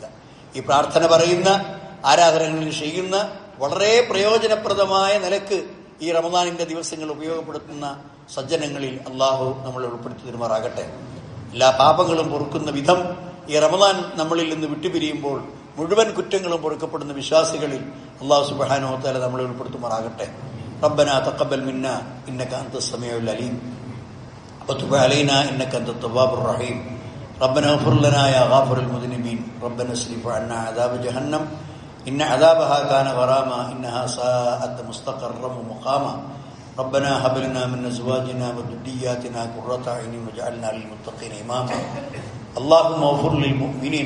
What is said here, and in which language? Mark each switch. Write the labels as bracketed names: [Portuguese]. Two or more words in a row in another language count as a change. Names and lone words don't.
[Malayalam] ഈ പ്രാർത്ഥന പറയുന്ന, ആരാധനകളിൽ ചെയ്യുന്ന, വളരെ പ്രയോജനപ്രദമായ നിലക്ക് ഈ റമദാനിന്റെ ദിവസങ്ങൾ ഉപയോഗപ്പെടുത്തുന്ന സജ്ജനങ്ങളിൽ അള്ളാഹു നമ്മളെ ഉൾപ്പെടുത്തി തരുമാറാകട്ടെ. എല്ലാ പാപങ്ങളും പൊറുക്കുന്ന വിധം ഈ റമദാൻ നമ്മളിൽ നിന്ന് വിട്ടുപിരിയുമ്പോൾ മുഴുവൻ കുറ്റങ്ങളും പൊറുക്കപ്പെടുന്ന വിശ്വാസികളിൽ അള്ളാഹു [Arabic] سبحانه وتعالى [Malayalam] നമ്മളെ ഉൾപ്പെടുത്തുമാറാകട്ടെ. [Arabic] ربنا تقبل منا إنك أنت السميع العليم وتب علينا إنك أنت التواب الرحيم ربنا اغفر لنا يا غافر المذنبين ربنا اصرف عنا عذاب جهنم إن عذابها كان غراما إنها ساءت مستقرا ومقاما ربنا هب لنا من أزواجنا وذرياتنا قرة أعين واجعلنا للمتقين إماما اللهم اغفر للمؤمنين